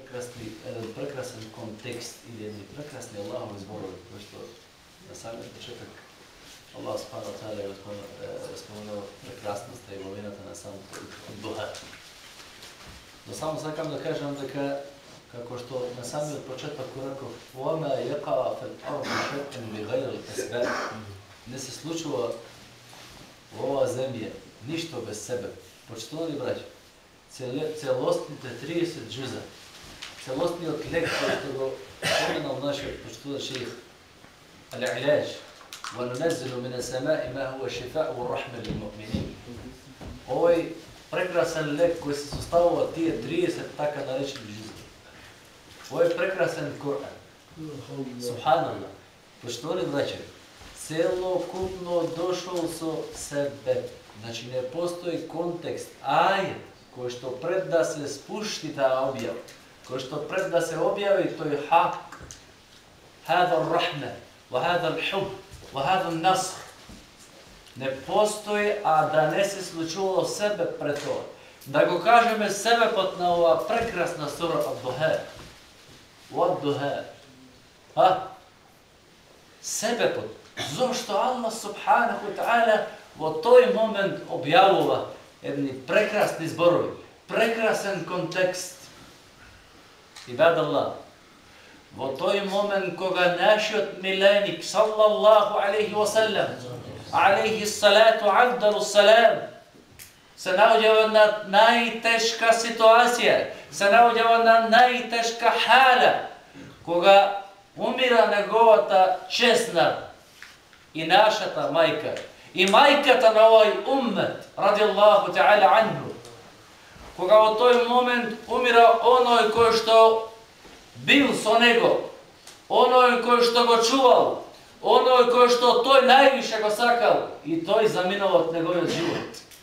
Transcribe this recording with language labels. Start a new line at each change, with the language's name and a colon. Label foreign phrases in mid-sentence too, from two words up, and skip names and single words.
Macedonian: прекрасен контекст или едни прекрасни Аллахови зборови, кои што на самиот почеток
Arabic: الله سبحانه وتعالى
Macedonian: е споменал прекрасноста и новината на самото духа. Но само сакам да кажам дека како што на самиот почеток реков
Arabic: وَمَا يَقَعَ فِي الْأَرْضِ شَيْءٌ بِغَيْرِ الْأَسْبَابِ
Macedonian: не се случува во оваа земја ништо без себе. Почитувани браќа, целостните 30 џуза, целостниот лек кој што го споменал нашиот почитуван шејх Ал-Илаџ
Arabic: وَنُنَزِّلُ مِنَ السَّمَاءِ مَا هُوَ شِفَاءٌ وَرَحْمَةٌ لِلْمُؤْمِنِينَ.
Macedonian: Овој прекрасен лек кој се составува од тие 30 така наречени џуза. Овој прекрасен Коран. Субханаллах. Почитувани браќа, целокупно дошол со себе. Значи не постои контекст, ајет, кој што пред да се спушти таа објава, кој што пред да се објави тој хак,
Arabic: هذا رحمة، وهذا الحب، وهذا نصر,
Macedonian: не постои, а да не се случувало себе пред тоа. Да го кажеме себепот на оваа прекрасна сура Ад-Духа. Ад-Духа. Себепот. Зошто
Arabic: الله سبحانه وتعالى
Macedonian: во тој момент објавува едни прекрасни зборови, прекрасен контекст. Ибадаллах, во тој момент кога нашиот миленик
Arabic: صلى الله عليه وسلم، عليه الصلاة أفضل السلام,
Macedonian: се наоѓава на најтешка ситуација, се наоѓава на најтешка хала, кога умира неговата чесна и нашата мајка, и мајката на овој уммет,
Arabic: رضي الله تعالى عنه,
Macedonian: кога во тој момент умира оној кој што бил со него, оној кој што го чувал, оној кој што тој највише го сакал, и тој заминал од неговиот живот.